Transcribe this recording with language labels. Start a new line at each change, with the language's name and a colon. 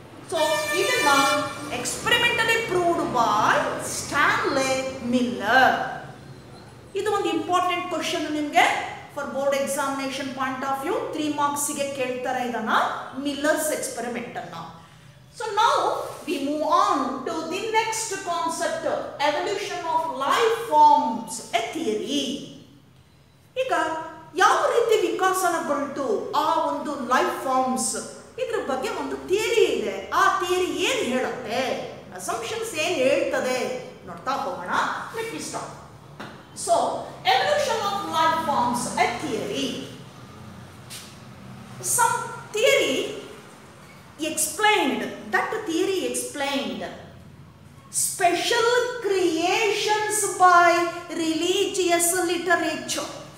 English: So ಇದನ್ನ experimentally proved by Stanley Miller.
Kannada: ಇದು ಒಂದು
English: Important question ನಿಮಗೆ for board examination point of view.
Kannada: 3 ಮಾರ್ಕ್ಸ್ಗೆ ಕೇಳ್ತಾರೆ ಇದನ್ನ, ಮಿಲ್ಲರ್ಸ್ ಎಕ್ಸ್ಪೆರಿಮೆಂಟ್ ಅನ್ನ.
English: So now we move on to the next concept, evolution of life forms, a theory.
Kannada: ಈಗ ಯಾವ ರೀತಿ ವಿಕಾಸನಗೊಳ್ತು ಆ ಒಂದು ಲೈಫ್ ಫಾರ್ಮ್ಸ್, ಇದ್ರ ಬಗ್ಗೆ ಒಂದು ಥಿಯರಿ ಇದೆ. ಆ ಥಿಯರಿ ಏನು ಹೇಳುತ್ತೆ, ಅಸಂಪ್ಷನ್ಸ್ ಏನು ಹೇಳ್ತದೆ ನೋಡ್ತಾ ಹೋಗೋಣ.
English: Let me start. So evolution of life forms, a theory. Some theory explained, that theory explained special creations by religious literature.